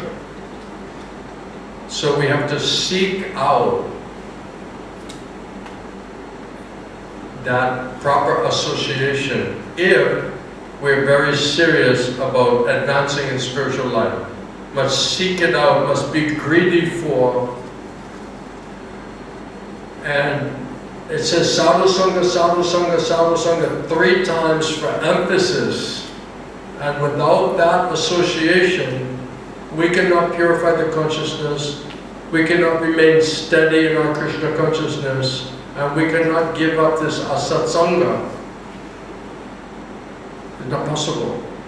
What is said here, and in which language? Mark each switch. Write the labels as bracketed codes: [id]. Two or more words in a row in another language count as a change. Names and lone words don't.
[en] So we have to seek out that proper association if we're very serious about advancing in spiritual life. Must seek it out, must be greedy for. And it says [sa] sadhu sangha, sadhu sangha, sadhu sangha [en] 3 times for emphasis. And without that association, we cannot purify the consciousness, we cannot remain steady in our Krishna consciousness, and we cannot give up this asatsanga. It's not possible.